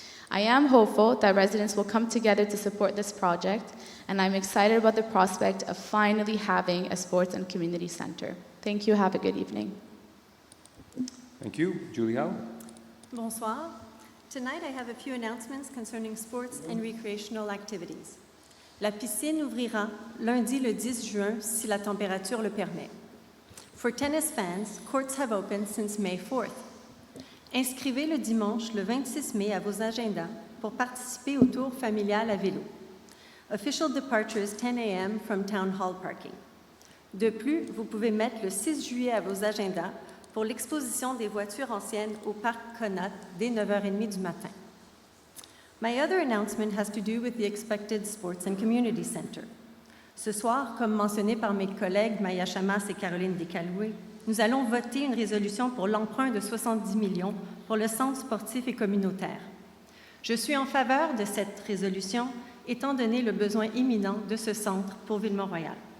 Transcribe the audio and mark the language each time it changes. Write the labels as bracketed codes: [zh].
[en] I am hopeful that residents will come together to support this project, and I'm excited about the prospect of finally having a sports and community center. Thank you. Have a good evening. Thank you. Julie Howe. [fr] Bonsoir. [en] Tonight I have a few announcements concerning sports and recreational activities. [fr] La piscine ouvrira lundi le 10 juin si la température le permet. [en] For tennis fans, courts have opened since May 4th. [fr] Inscrivez le dimanche le 26 mai à vos agendas pour participer au tour familial à vélo. [en] Official departure is 10 a.m. from Town Hall parking. [fr] De plus, vous pouvez mettre le 6 juillet à vos agendas pour l'exposition des voitures anciennes au parc Conat dès 9h30 du matin. [en] My other announcement has to do with the expected Sports and Community Center. [fr] Ce soir, comme mentionné par mes collègues Maya Chamas et Caroline Descaloué, nous allons voter une résolution pour l'emprunt de 70 millions pour le centre sportif et communautaire. Je suis en faveur de cette résolution, étant donné le besoin imminent de ce centre pour Ville-Mont-Royal.